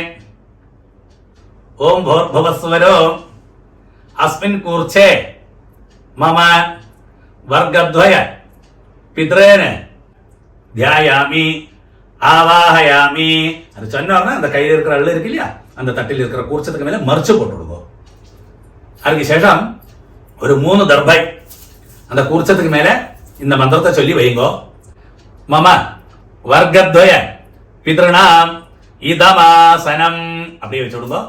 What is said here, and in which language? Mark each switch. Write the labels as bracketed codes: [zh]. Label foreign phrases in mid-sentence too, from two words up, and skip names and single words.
[sa] ओम भूर्भुवस्वरो अस्मिन् कूर्चे मम वर्गद्वय पितॄन् ध्यायामि ஆவாஹயாமி. [ta] அது சொன்னோம்னா அந்த கையில் இருக்கிற எள்ளு இருக்கு இல்லையா, அந்த தட்டில் இருக்கிற கூர்ச்சத்துக்கு மேல மറിச்சு போட்டு விடுவோம். அதுக்கு சேஷம் ஒரு 3 தர்பை அந்த கூர்ச்சத்துக்கு மேல இந்த மந்திரத்தை சொல்லி வைங்கோ. [sa] मम वर्गद्वय पितॄणाम् इदमासनम् [ta] அப்படியே வச்சு விடுங்கோ.